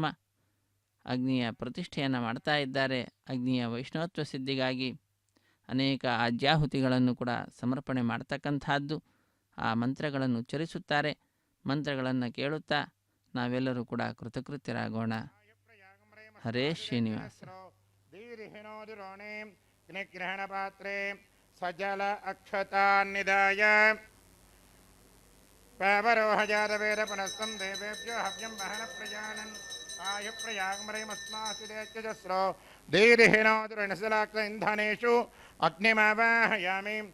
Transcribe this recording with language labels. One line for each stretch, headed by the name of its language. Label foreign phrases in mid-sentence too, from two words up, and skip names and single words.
Kannada: ಅಗ್ನಿಯ ಪ್ರತಿಷ್ಠೆಯನ್ನು ಮಾಡ್ತಾ ಇದ್ದಾರೆ. ಅಗ್ನಿಯ ವೈಷ್ಣವತ್ವ ಸಿದ್ಧಿಗಾಗಿ ಅನೇಕ ಆಜ್ಯಾಹುತಿಗಳನ್ನು ಕೂಡ ಸಮರ್ಪಣೆ ಮಾಡ್ತಕ್ಕಂಥದ್ದು. ಆ ಮಂತ್ರಗಳನ್ನು ಉಚ್ಚರಿಸುತ್ತಾರೆ. ಮಂತ್ರಗಳನ್ನು ಕೇಳುತ್ತಾ ನಾವೆಲ್ಲರೂ ಕೂಡ ಕೃತಕೃತ್ಯರಾಗೋಣ. ಹರೇ ಶ್ರೀನಿವಾಸ.
Sanskrit: ಗ್ರಹಣ ಪಾತ್ರೆ ಸಜಲ ಅಕ್ಷತಾನ್ನಿದಾಯ ಪಾವರೋಹ ಜಾತವೇದ ಪುನಸ್ತಂ ದೇವೇಭ್ಯೋ ಹವ್ಯಂ ಮಹನ ಪ್ರಜಾನನ್ ಆಯು ಪ್ರಯಾಗಮರಮಸ್ಮಾಸುದೇತ್ಯಜಸ್ರೋ ದೀರ್ಹಿಣೋದುರಣಸಲಾಕ್ಷ ಇಂಧನೇಷು ಅಗ್ನಿಮಾವಾಹಯಾಮಿ